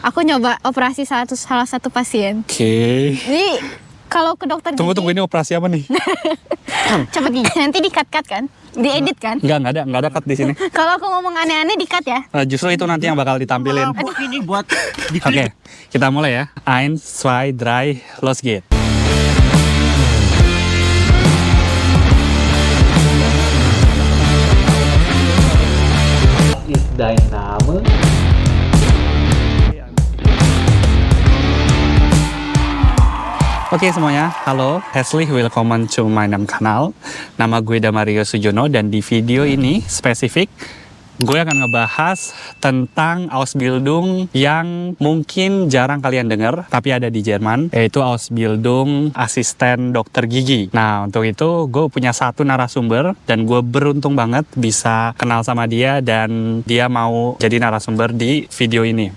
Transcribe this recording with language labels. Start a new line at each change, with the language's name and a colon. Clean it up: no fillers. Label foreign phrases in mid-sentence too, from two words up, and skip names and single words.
Indonesian: Aku nyoba operasi salah satu pasien. Oke. Jadi kalau ke dokter Tunggu gigi, ini operasi apa nih? cepet gigi. Nanti di-cut kan? Diedit kan? Nggak ada cut di sini. Kalau aku ngomong aneh-aneh di-cut ya? Justru itu nanti yang bakal ditampilin. Ini buat Oke, kita mulai ya. 1, 2, 3,
German: los geht. is dein Name?
Indonesian: Oke semuanya, halo,
German: herzlich willkommen
English: to my
German: kanal.
Indonesian: Nama gue Damario Sujono dan di video ini spesifik gue akan ngebahas tentang Ausbildung yang mungkin jarang kalian dengar, tapi ada di Jerman, yaitu Ausbildung asisten dokter gigi. Nah, untuk itu gue punya satu narasumber dan gue beruntung banget bisa kenal sama dia dan dia mau jadi narasumber di video ini.